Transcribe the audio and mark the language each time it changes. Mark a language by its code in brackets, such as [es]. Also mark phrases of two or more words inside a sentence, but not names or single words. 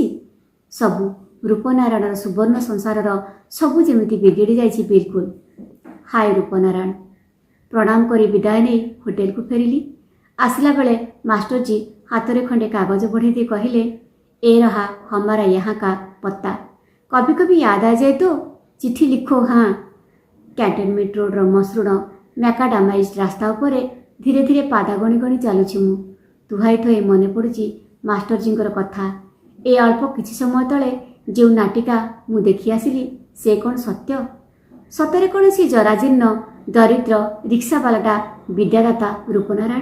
[or] ସବୁ ରୂପନାରାୟଣର ସୁବର୍ଣ୍ଣ ସଂସାରର ସବୁ ଯେମିତି ବିଗିଡ଼ି ଯାଇଛି ବିଲକୁଲ। ହାୟ ରୂପନାରାୟଣ। ପ୍ରଣାମ କରି ବିଦାୟ ନେଇ ହୋଟେଲକୁ ଫେରିଲି। ଆସିଲା ବେଳେ ମାଷ୍ଟରଜୀ ହାତରେ ଖଣ୍ଡେ କାଗଜ ବଢ଼େଇ ଦେଇ କହିଲେ, [hi] ए रहा हमारा यहाँ का पत्ता, कभी कभी याद आ जाए तो चिट्ठी लिखो। हाँ। [or] କ୍ୟାଣ୍ଟନମେଣ୍ଟ ରୋଡ଼ର ମସୃଣ ମ୍ୟାକାଡାମାଇଜ୍ ରାସ୍ତା ଉପରେ ଧୀରେ ଧୀରେ ପାଦ ଗଣି ଗଣି ଚାଲୁଛି ମୁଁ। ତୁହାଇ ଥୋଇ ମନେ ପଡ଼ୁଛି ମାଷ୍ଟରଜୀଙ୍କର କଥା। ଏ ଅଳ୍ପ କିଛି ସମୟ ତଳେ ଯେଉଁ ନାଟିକା ମୁଁ ଦେଖି ଆସିଲି ସେ କ'ଣ ସତ୍ୟ? ସତରେ କ'ଣ ସେ ଜରାଜୀର୍ଣ୍ଣ ଦରିଦ୍ର ରିକ୍ସାବାଲାଟା ବିଦ୍ୟାଦାତା ରୂପନାରାୟଣ?